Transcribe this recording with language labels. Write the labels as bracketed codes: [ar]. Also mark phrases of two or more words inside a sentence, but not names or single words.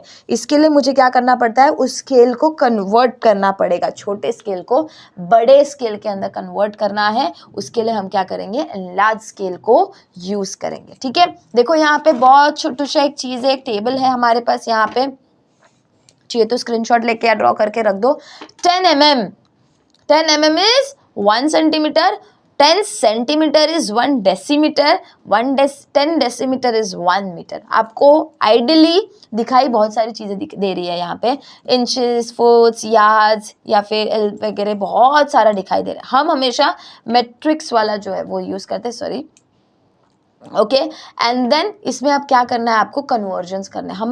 [hi] इसके लिए मुझे क्या करना पड़ता है, उस स्केल को कन्वर्ट करना पड़ेगा, छोटे स्केल को बड़े स्केल के अंदर कन्वर्ट करना है। उसके लिए हम क्या करेंगे, [en] large scale [hi] को यूज करेंगे, ठीक है। देखो यहाँ पे बहुत छोटू सा एक चीज है, एक टेबल है हमारे पास, यहाँ पे चाहिए तो स्क्रीनशॉट लेके या ड्रॉ करके रख दो। [en] 10 mm, 10 mm is 1 centimeter, 10 centimeter is 1 decimeter, 10 decimeter is 1 meter। [hi] आपको आइडियली दिखाई बहुत सारी चीज़ें दे रही है यहाँ पे, [en] inches, feet, yards [hi] या फिर वगैरह बहुत सारा दिखाई दे रहा है। हम हमेशा मैट्रिक्स वाला जो है वो यूज़ करते हैं, [en] sorry, okay. and then [hi] इसमें आप क्या करना है, आपको कन्वर्जन्स करना है।